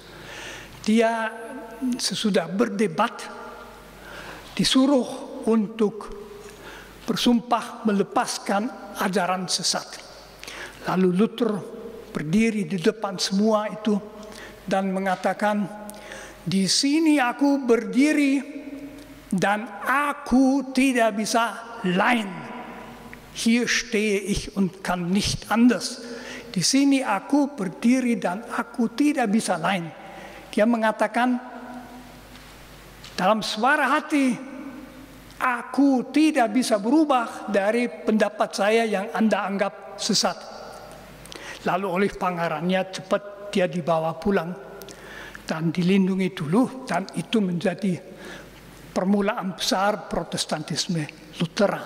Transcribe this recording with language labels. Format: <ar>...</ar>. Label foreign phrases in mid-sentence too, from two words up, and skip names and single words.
<id>Dia sesudah berdebat disuruh untuk bersumpah melepaskan ajaran sesat. Lalu Luther berdiri di depan semua itu dan mengatakan, di sini aku berdiri dan aku tidak bisa lain.</id> <de>Hier stehe ich und kann nicht anders.</de> <id>Di sini aku berdiri dan aku tidak bisa lain. Dia mengatakan dalam suara hati, aku tidak bisa berubah dari pendapat saya yang Anda anggap sesat. Lalu oleh pangerannya cepat dia dibawa pulang dan dilindungi dulu, dan itu menjadi permulaan besar Protestantisme Lutheran.</id>